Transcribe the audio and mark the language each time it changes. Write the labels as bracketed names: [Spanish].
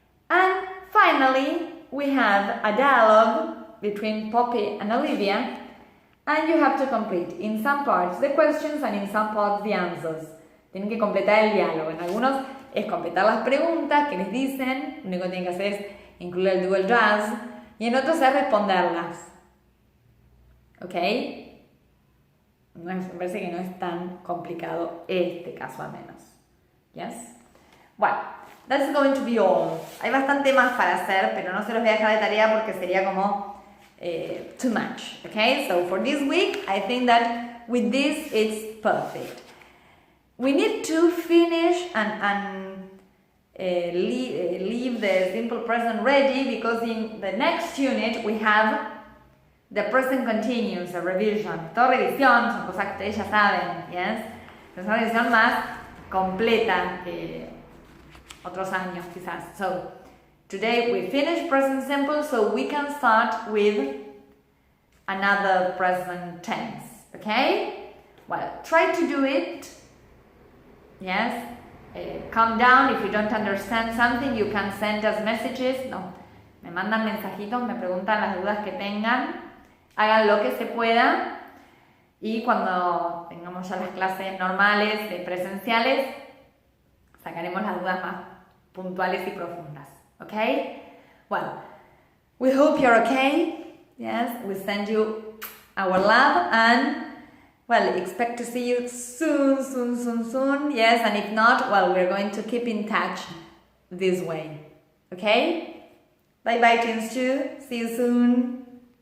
[English] And finally, we have a dialogue between Poppy and Olivia, and you have to complete in some parts the questions and in some parts the answers. [Spanish] Tienen que completar el diálogo. En algunos es completar las preguntas que les dicen, lo único que tienen que hacer es incluir el do, el does, y en otros es responderlas. ¿Ok? Me parece que no es tan complicado este caso al menos. Yes? Bueno, [English] that's going to be all. [Spanish] Hay bastante más para hacer, pero no se los voy a dejar de tarea porque sería como [English] too much. Okay, so for this week, I think that with this it's perfect. We need to finish and leave the simple present ready, because in the next unit we have the present continuous, a revision. [Spanish] Todo revisión, son cosas que ustedes ya saben, yes? Es una revisión más completa que otros años quizás. [English] So, today we finish present simple, so we can start with another present tense, okay? Well, try to do it, yes? Calm down. If you don't understand something, you can send us messages. [Spanish] No, me mandan mensajitos, me preguntan las dudas que tengan. Hagan lo que se pueda. Y cuando tengamos ya las clases normales, presenciales, sacaremos las dudas más puntuales y profundas. [English] Okay? Well, we hope you're okay. Yes, we send you our love and, well, expect to see you soon. Yes, and if not, well, we're going to keep in touch this way. Okay? Bye bye, Teens 2. See you soon.